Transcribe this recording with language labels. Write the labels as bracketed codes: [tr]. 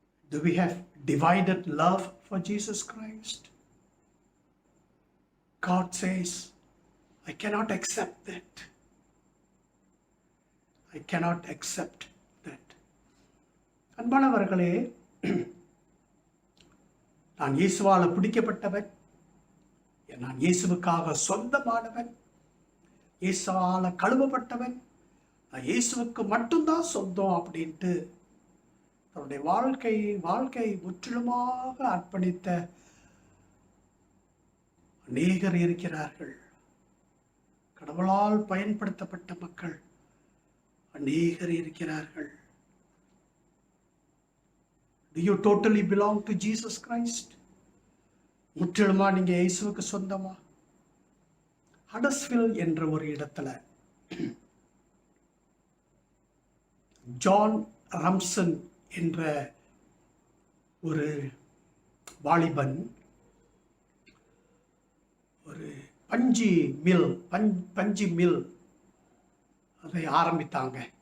[en] Do we have divided love for Jesus Christ? God says, I cannot accept that. I cannot accept that. [ta] அன்பானவர்களே, நான் இயேசுவால் பிடிக்கப்பட்டவன், நான் இயேசுவுக்காக சொந்தமானவன், இயேசுவால் கழுவப்பட்டவன், நான் இயேசுவுக்கு மட்டும்தான் சொந்தம் அப்படின்ட்டு தன்னுடைய வாழ்க்கை முற்றிலுமாக அர்ப்பணித்த அநேகர் இருக்கிறார்கள். கடவுளால் பயன்படுத்தப்பட்ட மக்கள் அநேகர் இருக்கிறார்கள். [en] Do you totally belong to Jesus Christ? [ta] முற்றிலுமா நீங்க இயேசுவுக்கு சொந்தமா? ஹடர்ஸ்வில் என்ற ஒரு இடத்துல ஜான் ரம்சன் என்ற ஒரு வாலிபன் ஒரு பஞ்சு மில் அதை ஆரம்பித்தாங்க.